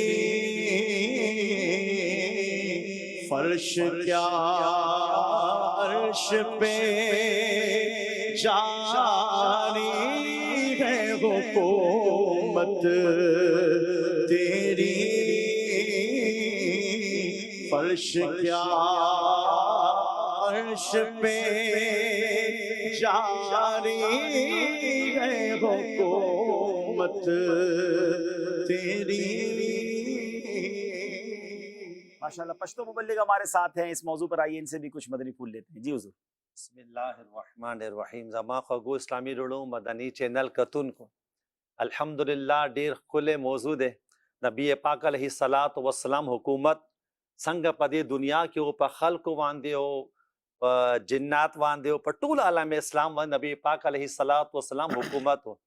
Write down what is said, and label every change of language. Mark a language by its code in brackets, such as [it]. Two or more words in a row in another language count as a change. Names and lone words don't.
[ur] فرش کیا عرش پہ جاری ہے حکومت تیری، فرش کیا عرش پہ جاری ہے حکومت تیری. ماشاءاللہ پشتو مبلغ ہمارے ساتھ ہیں اس موضوع پر، آئیے ان سے بھی کچھ مدنی پھول لیتے ہیں. جی حضور. [ar] بسم اللہ الرحمن الرحیم. [ps] زما خوږو اسلامی رڼو مدنی چینل کتونکو، الحمدللہ ډیر ښکلی موضوع دی. نبی پاک علیه الصلاۃ والسلام حکومت څنګه په دې دنیا کې او په خلکو باندې او په جنات باندې او په ټول عالم اسلام باندې نبی پاک علیه الصلاۃ والسلام حکومت و.